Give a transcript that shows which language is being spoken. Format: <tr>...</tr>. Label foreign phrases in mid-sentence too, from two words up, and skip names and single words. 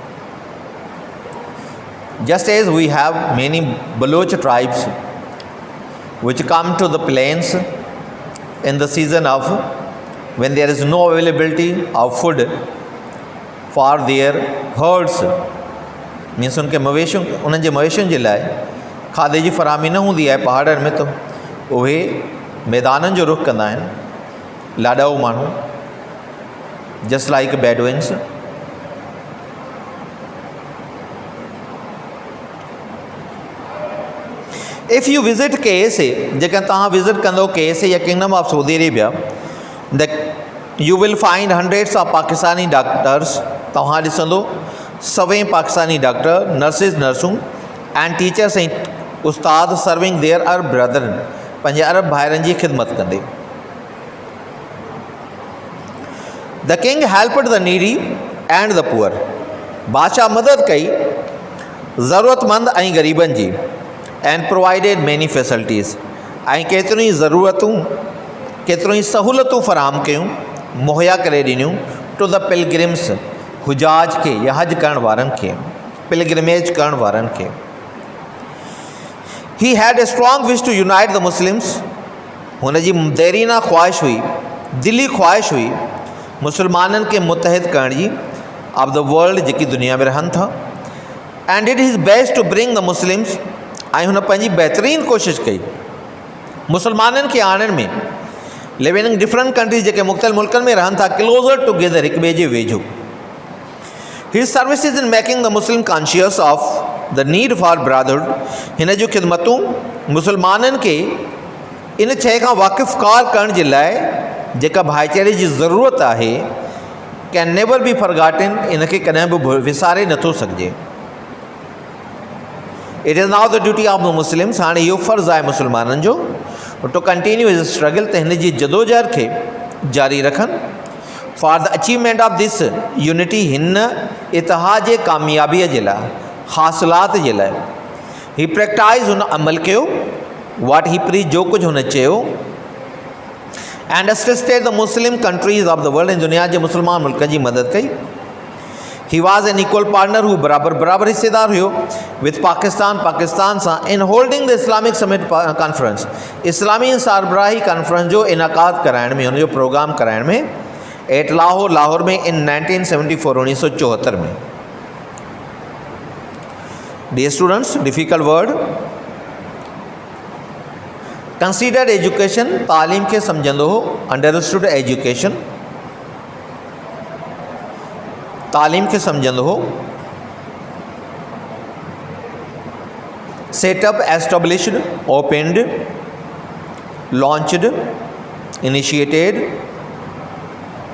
<en>Just as we have many Baloch tribes which come to the plains in the season of when there is no availability of food for their herds, मीन्स</en> <hi>उनके मवेशियों,</hi> <sd>उन्हनि जे मवेशियुनि जे लाइ खाधे जी फ़राहमी न हूंदी आहे पहाड़नि में, त उहे मैदाननि जो रुख कंदा आहिनि, लाॾाऊ माण्हू,</sd> <en>just like Bedouins. if you visit</en> <sd>KSA, जेकर तव्हां विज़िट कंदो KSA या किंगडम ऑफ सऊदी अरेबिया,</sd> <en>the you will find hundreds of Pakistani doctors.</en> <sd>तव्हां ॾिसंदो 100 पाकिस्तानी डॉक्टर, नर्सिस, नर्सूं</sd> <en>and teachers</en> <sd>ऐं उस्ताद</sd> <en>serving their Arab brethren,</en> <sd>पंहिंजे अरब भाइरनि जी ख़िदमत कंदे.</sd> <en>the king helped the needy and the poor,</en> <sd>बादशाह मदद कई ज़रूरतमंद ऐं ग़रीबनि जी.</sd> <en>and provided many facilities,</en> <sd>ऐं केतिरियूं ई ज़रूरतूं, केतिरियूं ई सहूलतूं फ़राहम कयूं, मुहैया करे ॾिनियूं</sd> <en>to the pilgrims,</en> <sd>हुजाज खे या हज करण वारनि खे, पिलग्रिमेज करण वारनि खे.</sd> <en>he had a strong wish to unite the Muslims,</en> <sd>हुनजी देरीना ख़्वाहिश हुई, दिली ख़्वाहिश हुई मुसलमाननि खे मुतहद करण जी,</sd> <en>of the world,</en> <sd>जेकी दुनिया में रहनि था.</sd> <en>and did his best to bring the Muslims,</en> <sd>ऐं हुन पंहिंजी बहितरीनु कोशिशि कई मुसलमाननि खे आणण में,</sd> <en>living in different countries,</en> <sd>जेके मुख़्तलिफ़ मुल्कनि में रहनि था,</sd> <en>closer together,</en> <sd>हिक ॿिए जे वेझो.</sd> <en>his services in making the Muslim conscious of the need for brotherhood,</en> <sd>हिन जूं ख़िदमतूं मुसलमाननि खे इन शइ खां वाक़िफ़कार करण जे लाइ, जेका भाईचारे जी ज़रूरत आहे,</sd> <en>can never be forgotten,</en> <sd>इनखे कॾहिं बि विसारे नथो सघिजे.</sd> <en>it is now the duty of the Muslims,</en> <sd>हाणे इहो फ़र्ज़ु आहे मुसलमाननि जो,</sd> <en>to continue his struggle,</en> <sd>त हिन जी जदोजहद खे जारी रखनि.</sd> <en>for the achievement of this unity,</en> <sd>हिन इतिहाद जे कामयाबीअ जे लाइ, हासिलात जे लाइ.</sd> <en>he practise,</en> <sd>हुन अमल कयो,</sd> <en>what he preach,</en> <sd>जो कुझु हुन चयो.</sd> <en>and assisted the Muslim countries of the world,</en> <sd>ऐं दुनिया जे मुस्लमान मुल्कनि जी मदद कई.</sd> <en>he was an equal partner,</en> <sd>हू बराबर हिस्सेदार हुयो</sd> <en>with Pakistan सां in holding the Islamic Summit Conference,</en> <sd>इस्लामी सरबराही कॉन्फ्रेंस जो इनक़ाद कराइण में, हुनजो प्रोग्राम कराइण में,</sd> <en>at Lahore</en> <sd>में</sd> <en>in 1974,</en> <sd>1974 में.</sd> <en>dear students, difficult word. considered education,</en> <sd>तालीम खे सम्झंदो हो.</sd> <en>understood education,</en> <sd>तालीम खे सम्झंदो हो.</sd> <en>setup, established, opened, launched, initiated,</en>